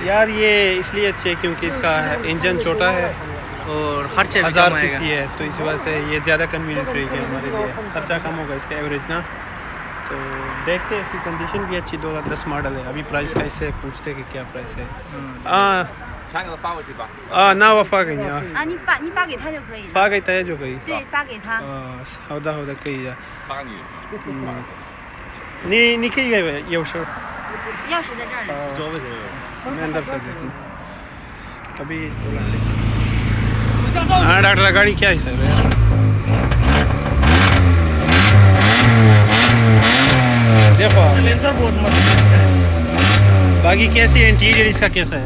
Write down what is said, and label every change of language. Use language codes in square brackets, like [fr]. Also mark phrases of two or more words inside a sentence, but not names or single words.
[hi] यार ये इसलिए अच्छी है क्योंकि इसका इंजन छोटा है और खर्चा 1000 सीसी है, तो इस वजह से ये ज़्यादा कन्वीनियंट रहेगी हमारे लिए। खर्चा कम होगा इसका एवरेज ना। तो देखते हैं, इसकी कंडीशन भी अच्छी 2010 मॉडल है। अभी प्राइस का इससे पूछते कि क्या प्राइस है। [zh] 那我发给你啊。啊，你发给他就可以了。发给大家就可以。对，发给他。好的好的，可以的。发给你。你可以给钥匙。钥匙在这儿呢。座位这 [hi] मैं अंदर से देखूँ। अभी थोड़ा चेक। हाँ डॉक्टर, गाड़ी क्या हिसाब है? देखो साइलेंसर बहुत मस्त है। बाकी कैसी है, इंटीरियर इसका कैसा है?